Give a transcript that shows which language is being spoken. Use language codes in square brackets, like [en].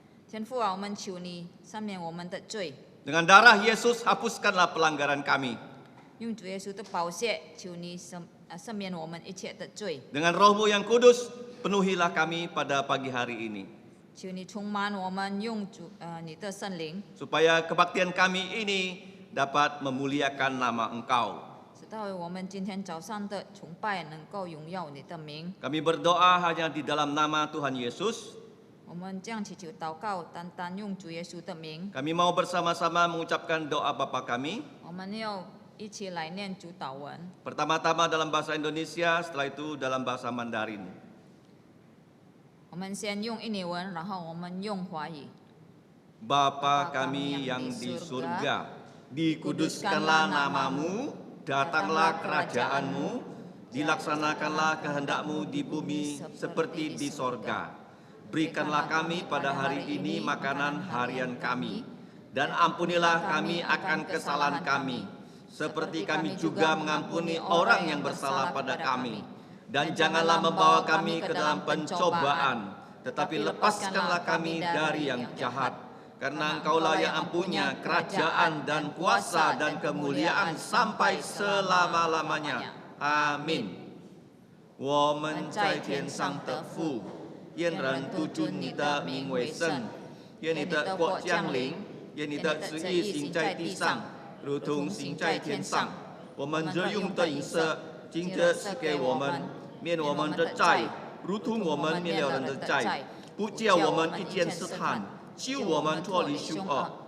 [zh] 天父啊，我们求你赦免我们的罪， [id] Dengan darah Yesus hapuskanlah pelanggaran kami. [zh] 用主耶稣的宝血，求你赦免我们一切的罪。 [id] Dengan roh-Mu yang kudus, penuhilah kami pada pagi hari ini. [zh] 求你充满我们，用你的圣灵， [id] supaya kebaktian kami ini dapat memuliakan nama Engkau. [zh] 直到我们今天早上的崇拜能够荣耀你的名。 [id] Kami berdoa hanya di dalam nama Tuhan Yesus. [zh] 我们这样祈求祷告，单单用主耶稣的名。 [id] Kami mau bersama-sama mengucapkan doa Bapa kami. [zh] 我们要一起来念主祷文。 [id] Pertama-tama dalam bahasa Indonesia, setelah itu dalam bahasa Mandarin. [zh] 我们先用印尼文，然后我们用华语。 [id] Bapa kami yang di surga, dikuduskanlah namamu, datanglah kerajaanmu, dilaksanakanlah kehendakmu di bumi seperti di sorga. Berikanlah kami pada hari ini makanan harian kami, dan ampunilah kami akan kesalahan kami, seperti kami juga mengampuni orang yang bersalah pada kami. Dan janganlah membawa kami ke dalam pencobaan, tetapi lepaskanlah kami dari yang jahat. Karena Engkaulah yang punya kerajaan dan kuasa dan kemuliaan sampai selama-lamanya. Amin. [zh] 我们在天上的父，愿人都尊你的名为圣，愿你的国降临，愿你的旨意行在地上，如同行在天上。我们日用的饮食，今日赐给我们，免我们的债，如同我们免了人的债，不叫我们遇见试探，救我们脱离凶恶。